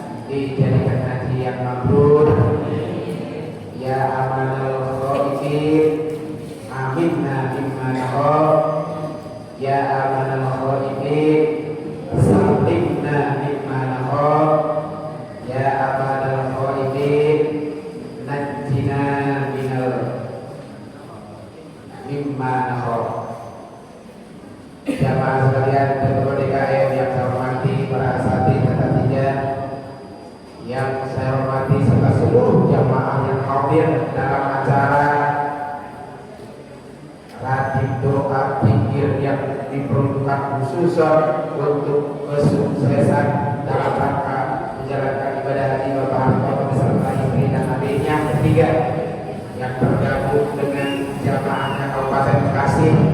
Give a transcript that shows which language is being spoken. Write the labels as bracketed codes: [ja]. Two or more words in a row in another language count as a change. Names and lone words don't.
[id] dijadikan haji yang mabrur. [ar] يا أمان الخائفين آمنا مما نخاف. يا أمان الخائفين سلمنا مما نخاف. يا أمان الخائفين نجنا من مما نخاف. [id] Jamaah sekalian ketua DKM yang saya hormati, para asatidz dan asatidzah yang saya hormati, serta seluruh jamaah yang hadir dalam acara ratib doa zikir yang diperuntukkan khusus untuk kesuksesan dalam rangka menjalankan ibadah haji Bapak Hartono beserta istri dan adiknya ketiga yang tergabung dengan jamaahnya Kabupaten Bekasi.